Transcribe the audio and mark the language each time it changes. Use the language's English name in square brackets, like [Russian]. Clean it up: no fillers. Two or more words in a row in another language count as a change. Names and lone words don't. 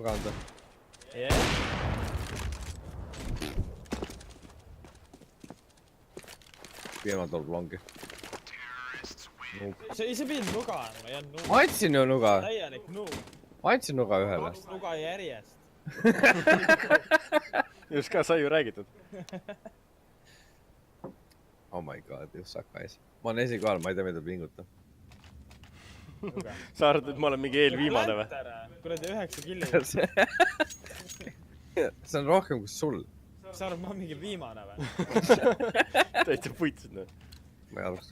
[Estonian] Viimane tuleb longi. See ei pidanud nuga andma, ei olnud nuga. Ma andsin ju nuga. Täielik nuug. Ma andsin nuga ühele. Kaks nuga järjest. Just ka sai ju räägitud. [English] Oh my god, just guys. [Estonian] Ma olen esikohal, ma ei tea, mida pinguta. Sa arvad, et ma olen mingi eelviimane või? Kuradi 9 killi. See on rohkem kui sul. Sa arvad, ma olen mingi viimane või? Täitsa puitsid nüüd. Ma ei arvaks.